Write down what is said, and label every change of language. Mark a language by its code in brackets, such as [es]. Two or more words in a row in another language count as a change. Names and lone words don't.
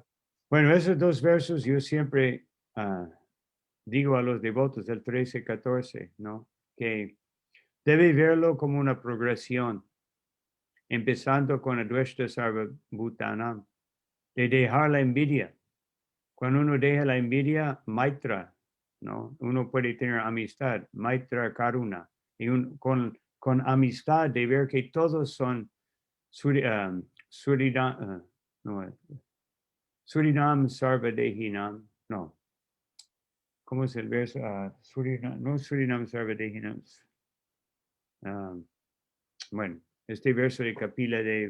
[es] Bueno, esos dos versos yo siempre digo a los devotos del 13 y 14, ¿no? Que debe verlo como una progresión, empezando con [sa] Advaita Sarvabhutanam, [es] de dejar la envidia. Cuando uno deja la envidia, maitra, ¿no? Uno puede tener amistad, [sa] maitra karuna, [es] y con amistad de ver que todos son no, [sa] Surinam Sarvadehinam, [es] no. ¿Cómo es el verso? Surinam, no [sa] Surinam Sarvadehinam. [es] Um, bueno, este verso de Kapila de